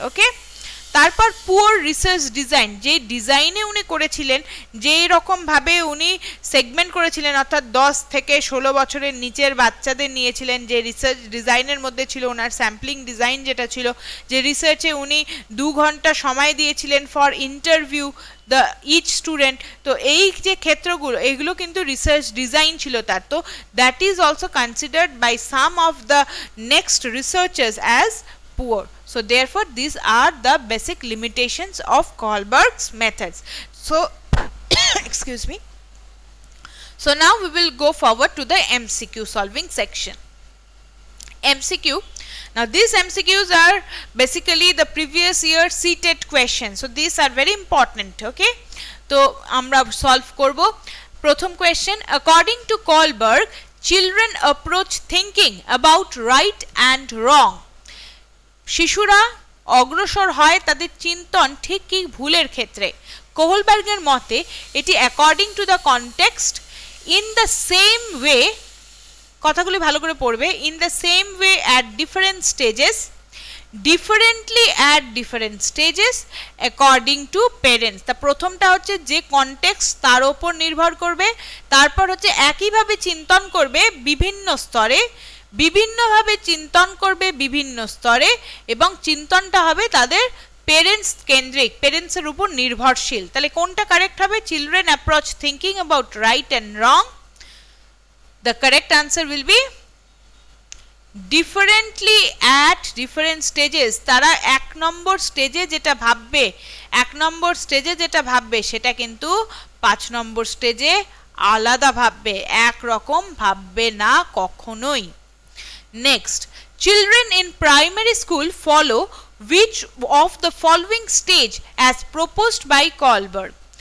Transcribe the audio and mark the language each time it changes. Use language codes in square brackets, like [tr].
[bn] ওকে, তারপর poor research design, যে ডিজাইনে উনি করেছিলেন, যেই রকমভাবে উনি সেগমেন্ট করেছিলেন, অর্থাৎ 10 থেকে 16 বছরের নিচের বাচ্চাদের নিয়েছিলেন, যে রিসার্চ ডিজাইনের মধ্যে ছিল ওনার স্যাম্পলিং ডিজাইন যেটা ছিল, যে রিসার্চে উনি 2 ঘন্টা সময় দিয়েছিলেন [en] For interview the each student. [bn] তো এই যে ক্ষেত্রগুলো, এগুলো কিন্তু রিসার্চ ডিজাইন ছিল তার। [en] তো that is also considered by some of the next researchers as poor. So therefore these are the basic limitations of Kohlberg's methods. So excuse me. So now we will go forward to the MCQ solving section. MCQ. Now these MCQs are basically the previous year CTET questions. So these are very important. [bn] Okay, তো আমরা solve করব। [en] প্রথম question, according to Kohlberg, children approach thinking about right and wrong. [bn] শিশুরা অগ্রসর হয় তাদের চিন্তন ঠিক কি ভুলের ক্ষেত্রে। কোহলবার্গের মতে এটি [en] according to the context, in the same way, [bn] কথাগুলি ভালো করে পড়বে, [en] In the same way at different stages, differently at different stages according to parents. [bn] তা প্রথমটা হচ্ছে যে কনটেক্সট তার ওপর নির্ভর করবে, তারপর হচ্ছে একইভাবে চিন্তন করবে বিভিন্ন স্তরে, বিভিন্নভাবে চিন্তন করবে বিভিন্ন স্তরে, এবং চিন্তনটা হবে তাদের পেরেন্টস কেন্দ্রিক, পেরেন্টসের উপর নির্ভরশীল। তাহলে কোনটা কারেক্ট হবে? [en] Children approach thinking about right and wrong. The correct answer will be differently at different stages. [bn] তারা এক নম্বর স্টেজে যেটা ভাববে, এক নম্বর স্টেজে যেটা ভাববে সেটা কিন্তু 5 নম্বর স্টেজে আলাদা ভাববে, একরকম ভাববে না কখনোই। [en] Next, children in primary school follow which of the following stage as proposed by Kohlberg?